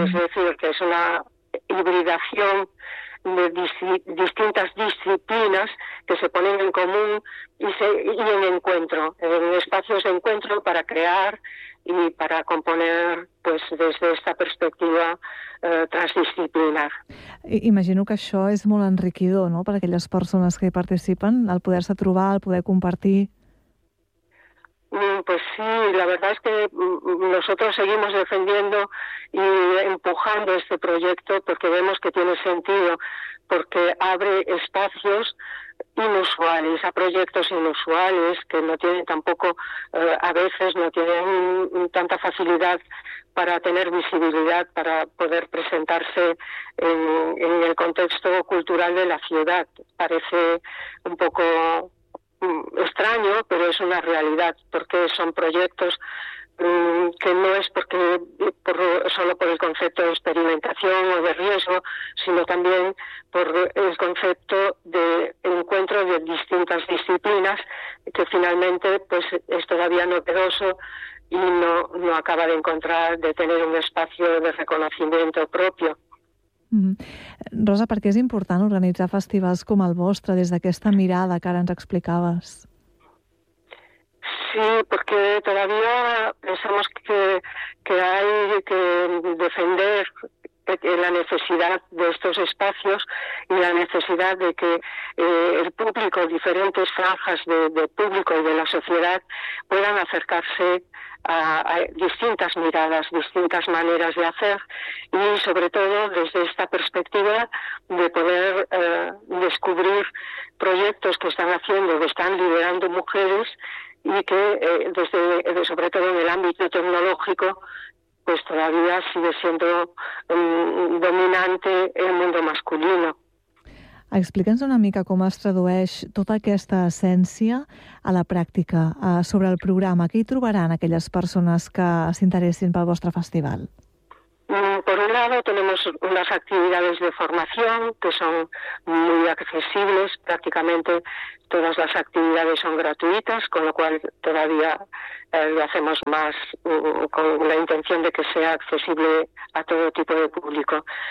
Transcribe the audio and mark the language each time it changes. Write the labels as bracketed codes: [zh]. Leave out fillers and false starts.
[es] es decir, que es una hibridación de distintas disciplinas que se ponen en común y en encuentro, en espacios de encuentro para crear y para componer pues desde esta perspectiva transdisciplinar. [ca] Imagino que això és molt enriquidor, no?, per a aquelles persones que hi participen, el poder-se trobar, el poder compartir. [es] Pues sí, la verdad es que nosotros seguimos defendiendo y empujando este proyecto porque vemos que tiene sentido, porque abre espacios inusuales a proyectos inusuales que no tienen tampoco, a veces no tienen tanta facilidad para tener visibilidad, para poder presentarse en el contexto cultural de la ciudad. Parece un poco extraño, pero es una realidad, porque son proyectos que no es porque solo por el concepto de experimentación o de riesgo, sino también por el concepto de encuentro de distintas disciplinas, que finalmente pues es todavía novedoso y no acaba de encontrar, de tener un espacio de reconocimiento propio. [ca] Rosa, per què és important organitzar festivals com el vostre des d'aquesta mirada que ara ens explicaves? [es] Sí, porque todavía pensamos que hay que defender la necesidad de estos espacios y la necesidad de que el público, diferentes franjas de público y de la sociedad puedan acercarse a distintas miradas, distintas maneras de hacer y sobre todo desde esta perspectiva de poder descubrir proyectos que están haciendo, que están liderando mujeres y que sobre todo en el ámbito tecnológico pues todavía sigue siendo dominante el mundo masculino. [ca] Explica'ns una mica com es tradueix tota aquesta essència a la pràctica, sobre el programa. Què hi trobaran aquelles persones que s'interessin pel vostre festival? [es] Por un lado, tenemos unas actividades de formación que son muy accesibles. Prácticamente todas las actividades son gratuitas, con lo cual todavía lo hacemos más con la intención de que sea accesible a todo tipo de público.